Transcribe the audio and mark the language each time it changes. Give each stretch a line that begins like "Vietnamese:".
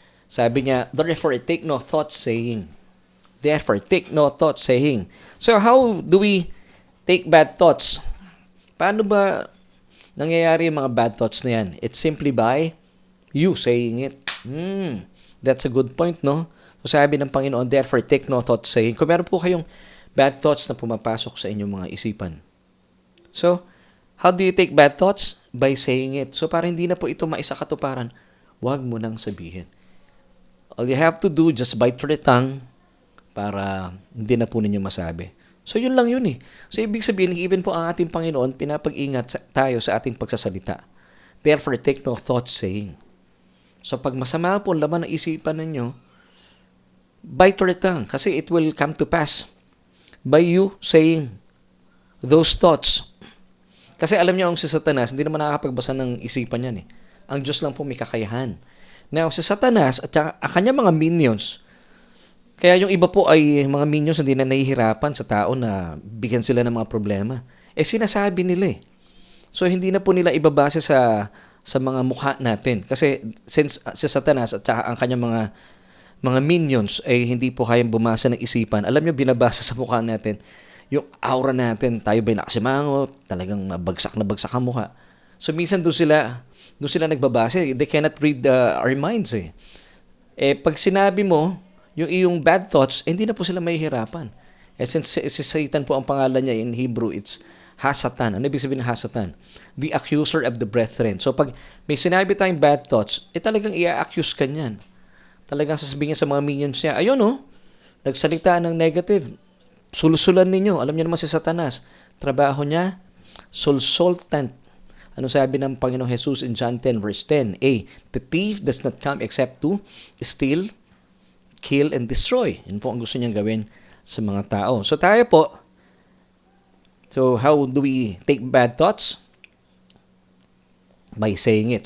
Filipino: Sabi niya,
English: therefore take no thought saying. Therefore take no thought saying. So how do we take bad thoughts?
Filipino: Paano ba nangyayari yung mga bad thoughts na yan?
English: It's simply by you saying it. That's a good point, no?
Filipino: So sabi ng Panginoon,
English: therefore take no thought saying.
Filipino: Kung meron po kayong bad thoughts na pumapasok sa inyong mga isipan.
English: So, how do you take bad thoughts? By saying it.
Filipino: So, para hindi na po ito maisakatuparan, huwag mo nang sabihin.
English: All you have to do, just bite your tongue
Filipino: para hindi na po ninyo masabi. So, yun lang yun eh. So, ibig sabihin, even po ang ating Panginoon, pinapag-ingat tayo sa ating pagsasalita.
English: Therefore, take no thought saying. So,
Filipino: pag masama po ang laman ng isipan ninyo,
English: bite your tongue kasi it will come to pass by you saying those thoughts.
Filipino: Kasi alam niyo, ang si Satanas, hindi naman nakakapagbasa ng isipan yan eh. Ang Diyos lang po may kakayahan. Now, si Satanas at ang kanyang mga minions, kaya yung iba po ay mga minions hindi na nahihirapan sa tao na bigyan sila ng mga problema. Sinasabi nila eh. So, hindi na po nila ibabase sa mga mukha natin. Kasi since si Satanas at ang kanyang mga minions ay hindi po kayang bumasa ng isipan, alam niyo, binabasa sa mukha natin yung aura natin, tayo ba'y nakasimangot, talagang bagsak na bagsak ang mukha. So minsan doon sila nagbabase.
English: They cannot read our minds eh.
Filipino: Pag sinabi mo, yung iyong bad thoughts, hindi na po sila mahihirapan. Since si Satan po ang pangalan niya in Hebrew, it's Hasatan. Ano ibig sabihin ng Hasatan?
English: The accuser of the brethren.
Filipino: So pag may sinabi tayong bad thoughts, talagang i-accuse ka niyan. Talagang sasabihin niya sa mga minions niya, ayun nagsalita ng negative. Sulusulan ninyo. Alam niyo naman si Satanas. Trabaho niya, sulsultant. Ano sabi ng Panginoong Jesus in John 10 verse 10?
English: The thief does not come except to steal, kill, and destroy.
Filipino: Yun po ang gusto niyang gawin sa mga tao. So tayo po,
English: how do we take bad thoughts? By saying it.